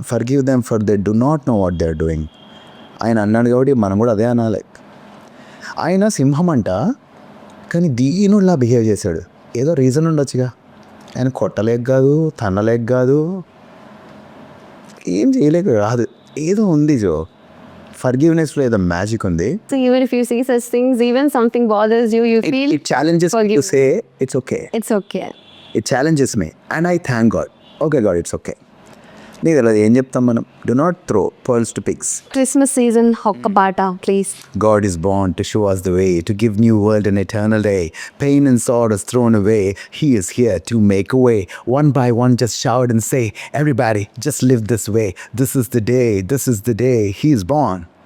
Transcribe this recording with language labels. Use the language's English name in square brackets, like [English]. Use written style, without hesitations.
[English] Forgive them for they do not know what they are doing. [Telugu] ఆయన అన్నాడు కాబట్టి మనం కూడా అదే అనాలి. ఆయన సింహం అంట, కానీ దీనుల్లా బిహేవ్ చేశాడు. ఏదో రీజన్ ఉండొచ్చుగా. ఆయన కొట్టలేక కాదు, తన్నలేక కాదు, ఏం చేయలేక కాదు, ఏదో ఉంది జో. ఫర్గివ్నెస్లో ఏదో మ్యాజిక్ ఉంది. [English] So even if you see such things, even something bothers you, you feel It challenges me to say it's okay. it's okay. It challenges me and I thank God. Okay God, it's okay. [Telugu] నీకు తెలియదు ఏం చెప్తాం మనం? [English] Do not throw pearls to pigs. [Telugu] Christmas season, ఒక్క పాట please. [English] God is born to show us the way, to give new world an eternal day. Pain and sorrow is thrown away. He is here to make a way. One by one just shout and say, everybody just live this way. This is the day, this is the day he is born.